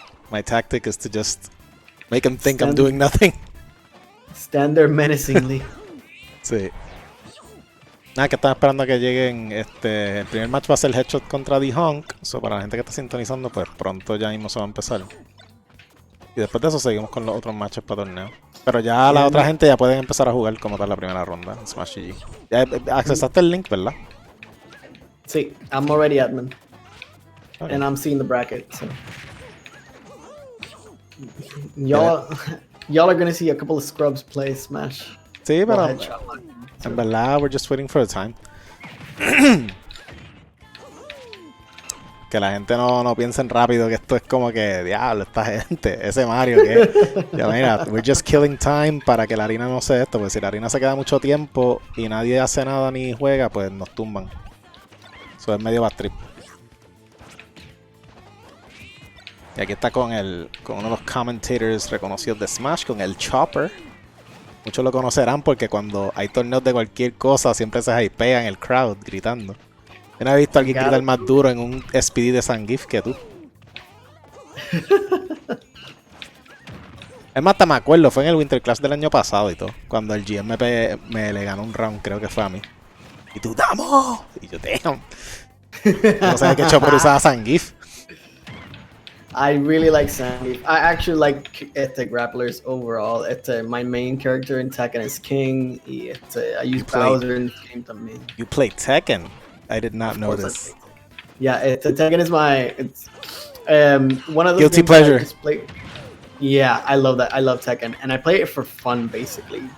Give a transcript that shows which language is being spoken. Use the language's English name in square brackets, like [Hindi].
[English] My tactic is to just make him think I'm doing nothing. Stand there menacingly. [Spanish] Sí. Nada, que están esperando a que lleguen. El primer match va a ser Headshot contra D-Honk. So, para la gente que está sintonizando, pues pronto ya mismo se va a empezar. Y después de eso seguimos con los otros matches para torneo. Pero ya la otra gente ya pueden empezar a jugar como tal la primera ronda en Smash GG. Ya accesaste el link, ¿verdad? [English] Sí, I'm already admin. Okay. And I'm seeing the bracket, so. Y'all are gonna see a couple of scrubs play Smash. [Spanish] Sí, pero [English] Headshot. [Spanish] en verdad, [English] we're just waiting for the time. [Spanish] Que la gente no piensen rápido que esto es como que, diablo, esta gente, ese Mario que... Ya mira, [English] we're just killing time [Spanish] para que la harina no se esto, porque si la harina se queda mucho tiempo y nadie hace nada ni juega, pues nos tumban. Eso es medio bad trip. Y aquí está con uno de los commentators reconocidos de Smash, con el Chopper. Muchos lo conocerán porque cuando hay torneos de cualquier cosa siempre se hypea en el crowd gritando. Yo no he visto a alguien gritar más duro en un SPD de Zangief que tú. Es más, hasta me acuerdo, fue en el Winter Clash del año pasado y todo. Cuando el GM me le ganó un round, creo que fue a mí. Y tú, ¡damos! Y yo, damn. No sabía que Chopper usaba Zangief. [English] I really like Zangief. I actually like grapplers overall. My main character in Tekken is King. Y I use Bowser in this game también. You play Tekken? I did not know this. Yeah, Tekken is one of those guilty pleasure. Yeah, I love that. I love Tekken, and I play it for fun basically.